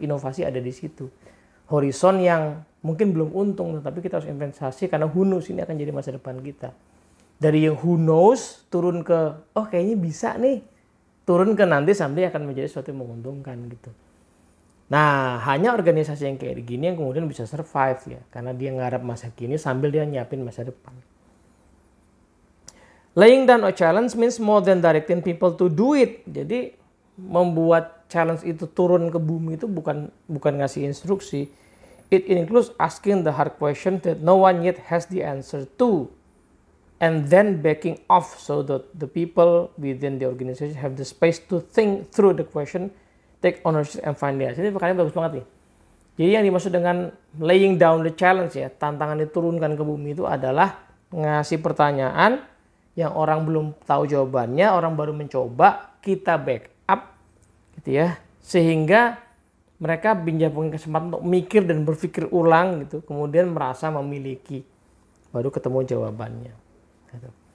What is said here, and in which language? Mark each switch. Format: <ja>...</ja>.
<id>Inovasi ada di situ. Horizon yang mungkin belum untung, tapi kita harus investasi karena</id> <en>who knows</en> <id>ini akan jadi masa depan kita. Dari yang</id> <en>who knows</en> <id>turun ke, oh kayaknya bisa nih. Turun ke nanti sampai akan menjadi sesuatu yang menguntungkan gitu. Nah, hanya organisasi yang kayak gini yang kemudian bisa survive ya. Karena dia ngarap masa kini sambil dia nyiapin masa depan.</id> <en>Laying down a challenge means more than directing people to do it.</en> <id>Jadi membuat challenge itu turun ke bumi itu bukan ngasih instruksi.</id> <en>It includes asking the hard question that no one yet has the answer to. And then backing off so that the people within the organization have the space to think through the question, take ownership and find the answer.</en> <id>Ini perkara bagus banget nih. Jadi yang dimaksud dengan</id> <en>laying down the challenge</en> <id>ya, tantangan diturunkan ke bumi itu adalah ngasih pertanyaan yang orang belum tahu jawabannya, orang baru mencoba, kita back up gitu ya. Sehingga mereka punya kesempatan untuk mikir dan berpikir ulang gitu, kemudian merasa memiliki, baru ketemu jawabannya. Gitu.</id>